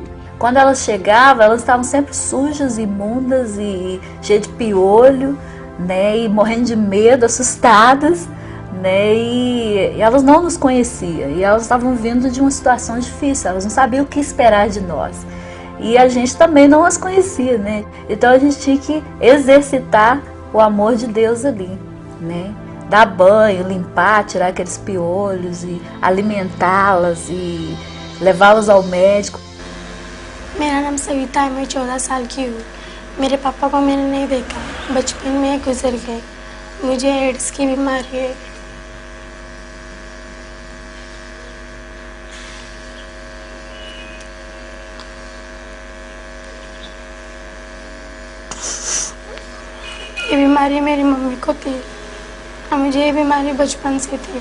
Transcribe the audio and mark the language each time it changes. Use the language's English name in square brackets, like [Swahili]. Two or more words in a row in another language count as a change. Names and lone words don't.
[Portuguese] Quando elas chegavam, elas estavam sempre sujas, imundas e cheias de piolho, né, e morrendo de medo, assustadas, né, e elas não nos conheciam, e elas estavam vindo de uma situação difícil, elas não sabiam o que esperar de nós. E a gente também não as conhecia, né, então a gente tinha que exercitar o amor de Deus ali, né. Dar banho, limpar, tirar aqueles piolhos e alimentá-las e levá-las ao médico. [Hindi] मेरा नाम सविता है, मैं 14 साल की हूँ। मेरे पापा को मैंने नहीं देखा, बचपन में गुजर गए। मुझे एड्स की बीमारी है। ये बीमारी मेरी मम्मी को थी और मुझे ये बीमारी बचपन से थी।